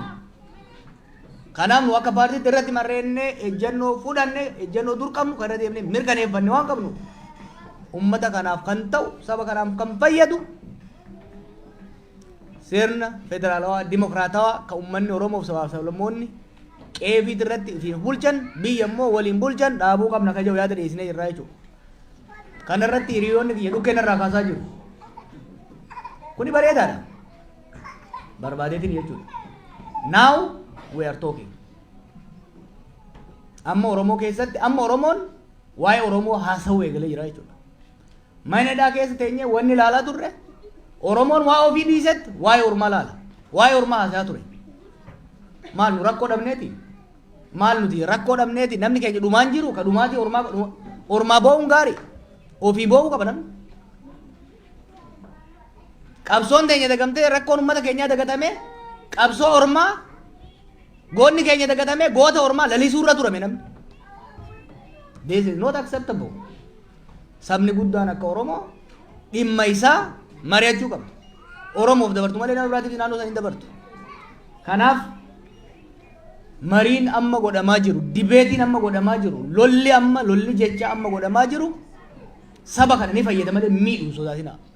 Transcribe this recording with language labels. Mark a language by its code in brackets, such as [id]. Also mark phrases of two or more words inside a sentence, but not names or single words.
[om] Kanaaf nu akka paartiitti irratti marreennee ejjennoo fudhannee ejjennoo dur qabnu kan irra deemnee mirkaneeffanne waan qabnu uummata kanaaf kan ta'u saba kanaaf kan fayyadu sirna federaalawaa dimokiraatawaa kan uummanni Oromoof sabaaf sablammoonni qeefiit irratti ittiin bulchan biyya immoo waliin bulchan dhaabuu qabna kan jedhu yaada dhiyeessinee jirra jechuudha. Kana irratti hiriyoonni kiyya dhukkeen irraa kaasaa jiru. Kuni bareedaadha. Barbaadeetiin jechuudha. [en] Now we are talking. [om] Amma Oromoo keessatti amma Oromoon waa'ee Oromoo haasawuu eegalee jira jechuudha. Manadhaa keessa teenyee wanni ilaalaa turre Oromoon waa ofii dhiisetti waa'ee Ormaa laala. Waa'ee Ormaa haasaa ture. Maal nu rakkoo dhabneeti? Maal nuti rakkoo dhabneeti? Namni keenya dhumaan jiru ka dhumaati Ormaa boo'uun gaarii. Ofii boo'uu qaba namni. Qabsoon teenya dagamtee rakkoon uummata keenyaa dagatamee qabsoo Ormaa goonni keenya dagatamee goota Ormaa lalisuurra turame namni. [en] This is not acceptable. [om] Sabni guddaan akka Oromoo dhimma isaa mari'achuu qaba. Oromoof dabartu malee nama biraatiif naannoo isaanii dabartu. Kanaaf mariin amma godhamaa jiru, dibeetiin amma godhamaa jiru, lolli jecha amma godhamaa jiru saba kana ni fayyada malee miidhuu sodaatina.